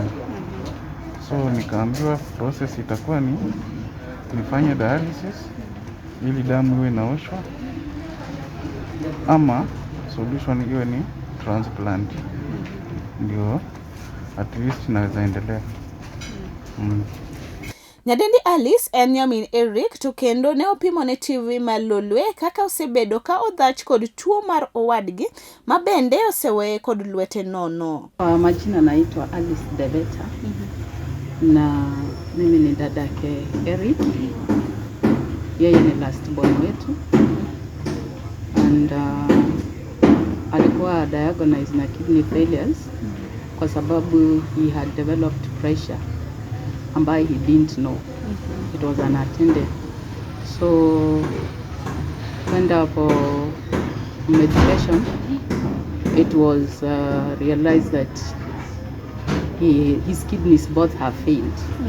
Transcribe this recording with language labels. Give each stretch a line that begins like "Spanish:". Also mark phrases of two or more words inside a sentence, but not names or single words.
Swahili: So nikaambiwa process itakuwa ni nifanye dialysis ili damu iwe inaoshwa, ama solution iwe ni transplant, ndio
English: at least
Swahili: naweza endelea.
Luo (Kenya and Tanzania): Nyadendi Alice en nyamin Eric to kendo ne opimo ne TV mar Lolwe kaka osebedo ka odhach kod tuo mar owadgi ma bende oseweye kod lwete nono.
Swahili: Majina naitwa Alice Deveta. Na mimi ni dadake Eric. Yeye ni last born wetu.
English: And alikuwa diagnosed na kidney failures
Swahili: kwa sababu
English: he had developed pressure ambayo he didn't know. It was unattended. So went for medication. It was realized that his kidneys both have failed.